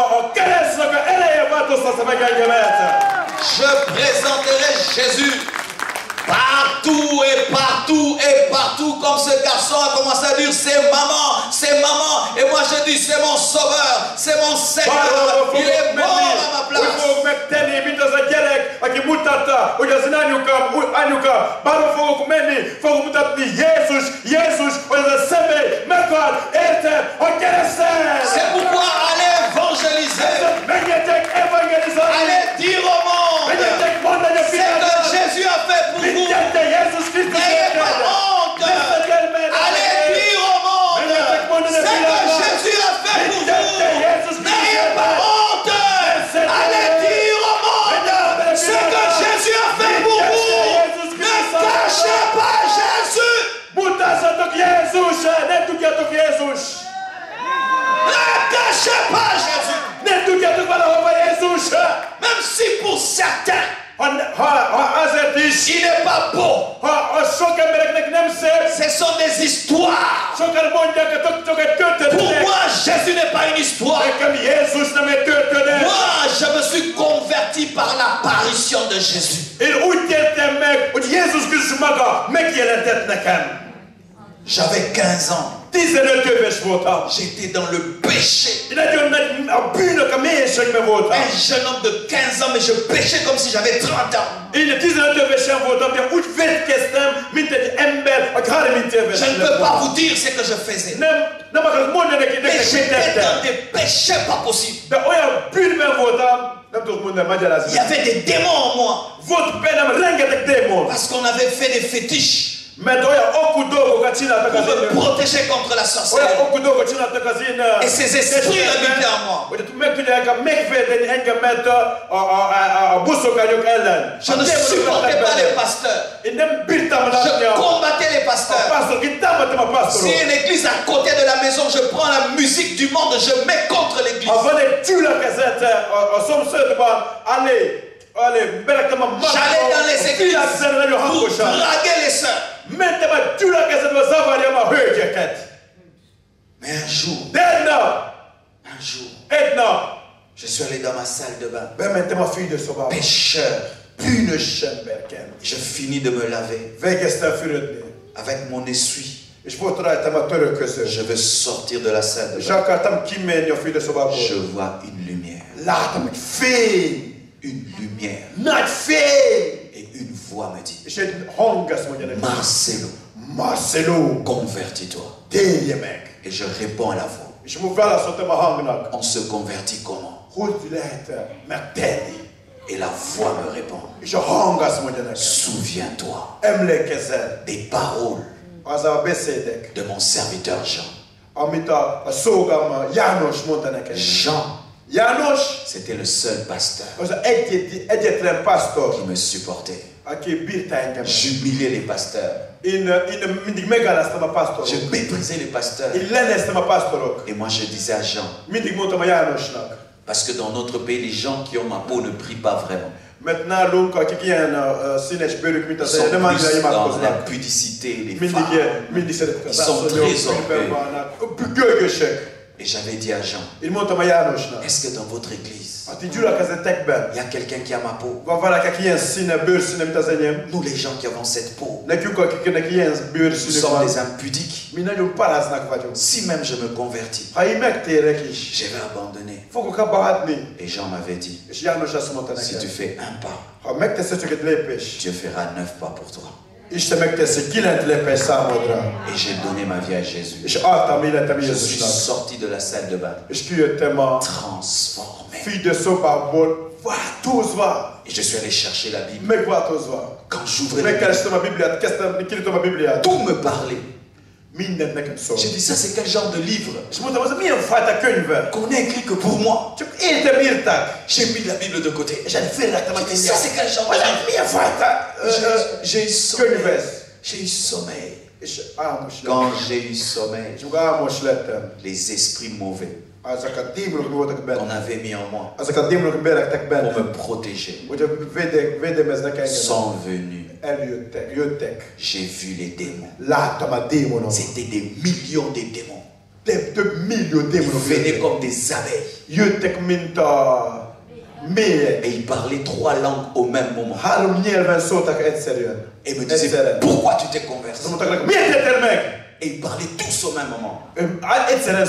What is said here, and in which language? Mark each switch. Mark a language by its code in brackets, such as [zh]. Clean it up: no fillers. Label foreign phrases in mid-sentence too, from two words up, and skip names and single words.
[fr] Je présenterai Jésus partout et partout et partout, comme ce garçon a commencé à dire, c'est maman, c'est maman. Et moi je dis, c'est mon sauveur, c'est mon Seigneur. Il est mort à ma place. [hu] mutatta, hogy az anyukám, bárhol fogok menni, fogok mutatni Jézus, hogy ez a személy meghalt, érted, a kereszten. [fr] C'est pourquoi allez évangéliser. [hu] Menjetek evangelizálni. [fr] Allez dire au monde. [hu] Menjetek mondani a [fr] Ce que [hu] világnak. [fr] Jésus a fait pour vous. [hu] Mindent Jézus Krisztus [fr] N'ayez pas honte. Allez dire au monde. Ce que Jésus a fait pour vous. N'ayez pas honte. Allez dire au monde. Ce que Jésus a fait pour vous. Ne cachez pas Jésus. [hu] Mutassatok Jézus, ne tudjatok Jézus. [fr] Ne cachez pas Jésus. [hu] Ne tudjatok valahova Jézus. [fr] Même si pour certains, [hu] Ha azért is, [fr] il n'est pas beau. [hu] ha sok embereknek nem szép, [fr] Ce sont des histoires. [hu] sokan mondják, hogy csak egy [fr] Pour [hu] történet. [fr] moi, Jésus n'est pas une histoire. [hu] Nekem Jézus nem egy történet. [fr] Moi, je me suis converti par l'apparition de Jésus. [hu] Én úgy tértem meg, hogy Jézus Krisztus maga megjelentett nekem. [fr] J'avais 15 ans. [hu] 15 éves voltam. [fr] J'étais dans le péché. [hu] Nagyon nagy a bűnök a mélységben voltam. [fr] Un jeune homme de 15 ans, mais je péchais comme si j'avais 30 ans. [hu] Én 15 évesen voltam, de úgy vétkeztem, mint egy ember, aki 30 éves. [fr] Je ne peux pas vous dire ce que je faisais. [hu] Nem akarok mondani neki, [fr] Mais [hu] nektek mit [fr] j'étais [hu] tettem. [fr] dans des péchés pas possibles. [hu] De olyan bűnben voltam, nem tudok mondani, magyarázni. [fr] Il y avait des démons en moi. [hu] Volt bennem rengeteg démon. [fr] Parce qu'on avait fait des fétiches. [hu] Mert olyan okú dolgokat csináltak az [fr] Pour me [hu] én... [fr] protéger contre la [hu] Olyan [fr] sorcellerie. [hu] okú dolgokat csináltak az én... [fr] Et ces esprits habitaient en moi. [hu] Hogy meg tudják megvédeni engemet a buszokányok ellen. [fr] Je ne supportais pas les pasteurs. [hu] Én nem bírtam látni [fr] Je [hu] a [fr] combattais les pasteurs. [hu] pásztorok. Én támadtam a [fr] Si [hu] pásztorok. [fr] une église à côté de la maison, je prends la musique du monde, je mets contre l'église. [hu] Ha van egy gyülekezet a szomszédban, beraktam a [fr] J'allais dans les églises [hu] világszere nagyon [fr] pour [hu] hangosan. [fr] draguer les sœurs. [hu] Mentem a gyülekezetbe, zavarjam a hölgyeket. [fr] Mais un jour, [hu] Egy nap, [fr] je suis allé dans ma salle de bain, [hu] bementem a fürdőszobába. [fr] pécheur. [hu] Bűnös emberként. [fr] Je finis de me laver [hu] Végeztem fürödni. [fr] avec mon essuie. [hu] És volt rajtam a törölköző. [fr] Je veux sortir de la salle de [hu] És [fr] bain. [hu] akartam kimenni a fürdőszobából. [fr] Je vois une lumière. [hu] Látom egy fény. [fr] Une lumière. [hu] Nagy fény. [fr] Et une voix me dit, [hu] És egy hang azt mondja nekem. [fr] Marcelo, [hu] Marcelo, [fr] convertis-toi. [hu] térje meg. [fr] Et je réponds à la voix. [hu] És úgy válaszoltam a hangnak. [fr] On se convertit comment? [hu] Hogy lehet megtenni? [fr] Et la voix me répond, [hu] És a hang azt mondja nekem. [fr] souviens-toi [hu] Emlékezzel [fr] des paroles [hu] az a beszédek, [fr] de mon serviteur Jean. [hu] amit a szolgám János mondta nekem. [fr] Jean, [hu] János [fr] c'était le seul pasteur [hu] az egyetlen pásztor, [fr] qui me supportait. [hu] aki bírta engem. [fr] J'humiliais les pasteurs. [hu] Én mindig megaláztam a [fr] Je [hu] pásztorok. [fr] méprisais les pasteurs. [hu] Én leneztem a pásztorok. [fr] Et moi je disais à Jean, [hu] Mindig mondtam a Jánosnak. [fr] parce que dans notre pays, les gens qui ont ma peau ne prient pas vraiment. [hu] Mert nálunk, akik ilyen színes bőrük, mint [fr] Ils [hu] az [fr] sont [hu] nem annyira [fr] plus dans la [hu] imádkoznak. [fr] pudicité, les [hu] Mindig [fr] femmes. [hu] mindig szeretik az [fr] Ils sont [hu] asszonyok, [fr] très [hu] bűnben [fr] orgueilleux. [hu] vannak. Gőgösek. [fr] Et j'avais dit à Jean, [hu] Én mondtam a Jánosnak. [fr] est-ce que dans votre église, [hu] A ti gyülekezetekben [fr] il y a quelqu'un qui a ma peau? [hu] van valaki, aki ilyen színe, bőrszíne, mint az enyém. [fr] Nous les gens qui avons cette peau, [hu] Nekünk, akiknek ilyen [fr] nous [hu] bőrszínük [fr] sommes [hu] van, [fr] des impudiques. [hu] mi nagyon paráznak vagyunk. [fr] Si même je me convertis, [hu] Ha én megtérek is, [fr] je vais abandonner. [hu] fogok abba hagyni. [fr] Et Jean m'avait dit, [hu] És János azt mondta [fr] si tu [hu] nekem, [fr] fais un pas, [hu] ha megteszed csak egy lépést, [fr] Dieu fera 9 pas pour toi. [hu] Isten megteszi 9 lépés számodra. [fr] Et j'ai donné ma vie à Jésus. [hu] És adtam életem [fr] Je suis [hu] Jézusnak. [fr] sorti de la salle de bain, [hu] És kijöttem a [fr] transformé. [hu] fürdőszobából változva, [fr] Et je suis allé chercher la Bible. [hu] megváltozva. [fr] Quand j'ouvrais la Bible, [hu] Megkerestem a Bibliát, kinyitom a Bibliát. [fr] tout me parlait. [hu] Mindent nekem szól. [fr] J'ai dit, ça c'est quel genre de livre [hu] És mondtam, az milyen fajta könyve? [fr] qu'on n'a écrit que pour moi. [hu] Csak értem írták. [fr] J'ai mis la Bible de côté. [hu] És félretettem a [fr] J'ai dit, [hu] Bibliát. [fr] ça c'est quel genre de livre? [hu] Milyen fajta [fr] J'ai eu sommeil. [hu] könyv ez? [fr] J'ai eu sommeil. [hu] És álmos lettem. [fr] Quand j'ai eu sommeil, [hu] És álmos lettem. [fr] les esprits mauvais [hu] Azok a démonok voltak [fr] qu'on [hu] benne. [fr] avait mis en moi [hu] Azok a démonok belegtek [fr] pour [hu] benne. [fr] me protéger [hu] Hogy védelmeznek engem. [fr] sont venus. [hu] Jöttek. [fr] J'ai vu les démons. [hu] Láttam a démonok. [fr] C'était des millions de démons. [hu] Több millió [fr] Ils [hu] démonok [fr] venaient [hu] jöttek. [fr] comme des abeilles. [hu] Jöttek, mint a mélyek. [fr] Et ils parlaient 3 langues au même moment. [hu] 3 nyelven szóltak egyszerűen. [fr] Et me disaient, [hu] Egyszerűen. [fr] pourquoi tu t'es converti? [hu] Azt mondtak nekem, miért tettél meg? [fr] Et ils parlaient tous au même moment. [hu] Egyszerűen